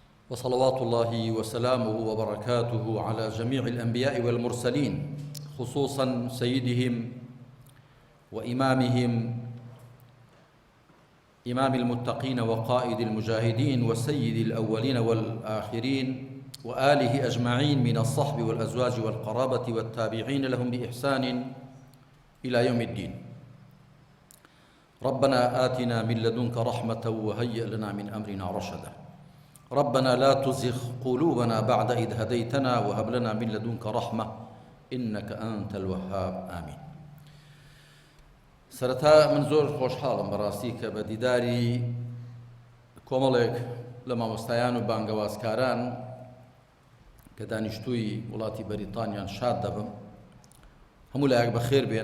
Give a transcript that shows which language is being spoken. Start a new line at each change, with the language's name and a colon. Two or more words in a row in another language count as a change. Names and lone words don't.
Arabic: وصلوات الله وسلامه وبركاته على جميع الأنبياء والمرسلين، خصوصا سيدهم وإمامهم إمام المتقين وقائد المجاهدين وسيد الأولين والآخرين وآله أجمعين من الصحب والأزواج والقرابة والتابعين لهم بإحسان إلى يوم الدين. ربنا آتنا من لدنك رحمة وهيئ لنا من أمرنا رشدا. ربنا لا تزغ قلوبنا بعد إذ هديتنا وهب لنا من لدنك رحمة إنك أنت الوهاب. آمين.
Central Kurdish: سرەتا من زۆر خۆشحاڵم بەڕاستی کە بە دیداری کۆمەڵێک لە مامۆستایان و بانگەوازکاران کە دانیشتووی وڵاتی بەریتانیان شاد دەبم. هەموو لایەک بەخێر بێن.